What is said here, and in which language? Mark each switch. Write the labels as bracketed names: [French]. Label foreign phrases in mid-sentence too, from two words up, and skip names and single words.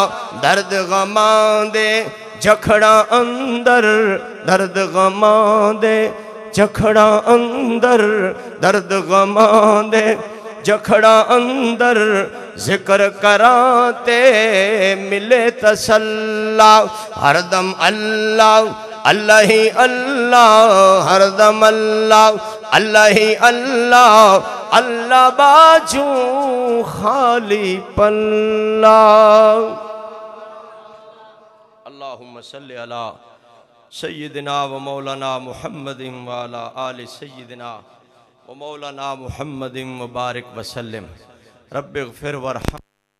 [Punjabi] درد غماں دے جکھڑاں اندر، درد غماں دے جکھڑاں اندر، درد غماں دے جکھڑاں اندر، ذکر کراتے ملے تسلا ہر دم اللہ، اللہ ہی اللہ ہر دم اللہ، اللہ ہی اللہ، اللہ باجو خالی پلا. [Arabic] اللهم صل على سيدنا ومولانا محمد وعلى آل سيدنا ومولانا محمد وبارك وسلم. رب اغفر وارحم.